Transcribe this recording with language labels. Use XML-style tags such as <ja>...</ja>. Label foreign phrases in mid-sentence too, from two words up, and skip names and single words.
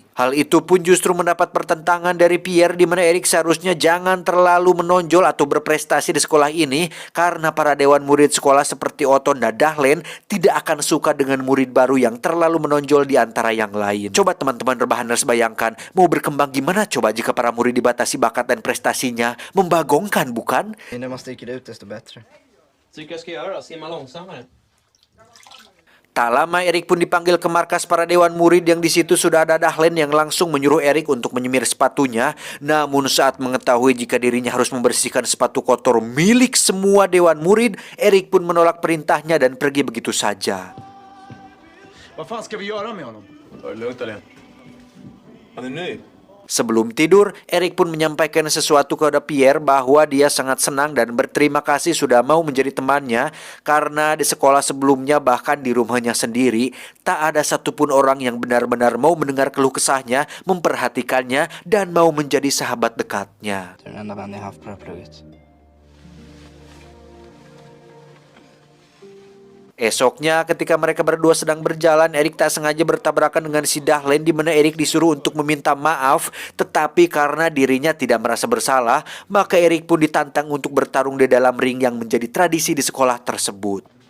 <id>Hal itu pun justru mendapat pertentangan dari Pierre, di mana Erik seharusnya jangan terlalu menonjol atau berprestasi di sekolah ini karena para dewan murid sekolah seperti Otto dan Dahlin tidak akan suka dengan murid baru yang terlalu menonjol di antara yang lain. Coba teman-teman rebahaners bayangkan, mau berkembang gimana coba jika para murid dibatasi bakat dan prestasinya? Membagongkan, bukan?</id> <sv>När man sticker ut desto bättre. Tycker jag ska göra? Simma långsammare.</sv> <id>Tak lama Erik pun dipanggil ke markas para dewan murid yang di situ sudah ada Dahlin yang langsung menyuruh Erik untuk menyemir sepatunya. Namun saat mengetahui jika dirinya harus membersihkan sepatu kotor milik semua dewan murid, Erik pun menolak perintahnya dan pergi begitu saja.</id> <sv>Vad fan ska vi göra med honom? Ta det lugnt, Dahlin. Han är ny.</sv> <id>Sebelum tidur, Erik pun menyampaikan sesuatu kepada Pierre bahwa dia sangat senang dan berterima kasih sudah mau menjadi temannya karena di sekolah sebelumnya bahkan di rumahnya sendiri tak ada satupun orang yang benar-benar mau mendengar keluh kesahnya, memperhatikannya dan mau menjadi sahabat dekatnya.</id> <sv>Det är den enda vän jag haft på det här plugget.</sv> <id>Esoknya ketika mereka berdua sedang berjalan, Erik tak sengaja bertabrakan dengan si Dahlin, di mana Erik disuruh untuk meminta maaf, tetapi karena dirinya tidak merasa bersalah, maka Erik pun ditantang untuk bertarung di dalam ring yang menjadi tradisi di sekolah tersebut.</id>